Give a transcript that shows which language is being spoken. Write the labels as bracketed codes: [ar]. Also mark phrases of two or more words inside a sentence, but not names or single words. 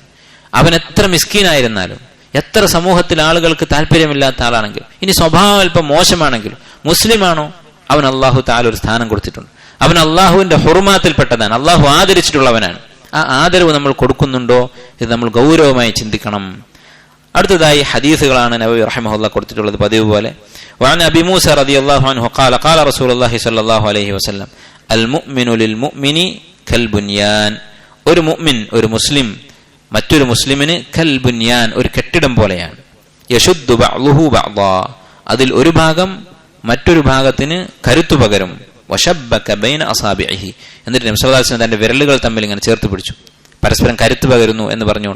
[ml] അവൻ എത്ര മിസ്കീനായിരുന്നാലും, എത്ര സമൂഹത്തിൽ ആളുകൾക്ക് താല്പര്യമില്ലാത്ത ആളാണെങ്കിലും, ഇനി സ്വഭാവം അല്പം മോശമാണെങ്കിലും, മുസ്ലിമാണോ, അവൻ [ar] الله تعالى [ml] ഒരു സ്ഥാനം കൊടുത്തിട്ടുണ്ട്. അവൻ അള്ളാഹുവിന്റെ ഹുർമാത്തിൽപ്പെട്ടതാണ്, അള്ളാഹു ആദരിച്ചിട്ടുള്ളവനാണ്. ആ ആദരവ് നമ്മൾ കൊടുക്കുന്നുണ്ടോ, ഇത് നമ്മൾ ഗൗരവമായി ചിന്തിക്കണം. അടുത്തതായി ഹദീസുകളാണ് നബവി റഹിമഹുല്ലാഹ് കൊടുത്തിട്ടുള്ളത്. പതിവ് പോലെ [ar] وعن أبي موسى رضي الله عنه قال قال رسول الله صلى الله عليه وسلم المؤمن للمؤمن كالبنيان. [ml] ഒരു മുഅ്മിൻ, ഒരു മുസ്ലിം മറ്റൊരു മുസ്ലിമിന് കൽബുന്യാൻ, ഒരു കെട്ടിടം പോലെയാണ്. [ar] يشد بعضه بعضا, [ml] അതിൽ ഒരു ഭാഗം മറ്റൊരു ഭാഗത്തിന് കരുത്തു പകരും. [ar] وشبك بين أصابعه, [ml] എന്നിട്ട് നബി [ar] صلى الله عليه وسلم [ml] തന്റെ വിരലുകൾ തമ്മിൽ ഇങ്ങനെ ചേർത്ത് പിടിച്ചു, പരസ്പരം കരുത്ത് പകരുന്നു എന്ന് പറഞ്ഞുകൊണ്ട്.